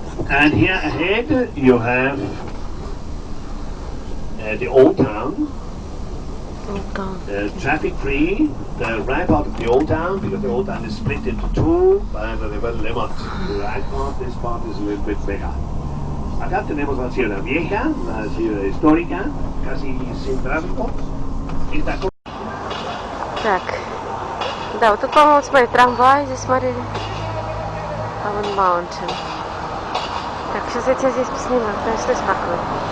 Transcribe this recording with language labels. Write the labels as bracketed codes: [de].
[en] And here ahead you have the old town. Traffic free, right out of the old town, because the old town is split into two by the river Lemont. The right part, this part is a little bit bigger. [es] Acá tenemos la ciudad vieja, la ciudad histórica, casi sin tráfico. [ru] Так, да, вот тут, по-моему, смотри, трамвай здесь смотрели. А вон Mountain. Так, сейчас я тебя здесь поснимаю, стой спокойно.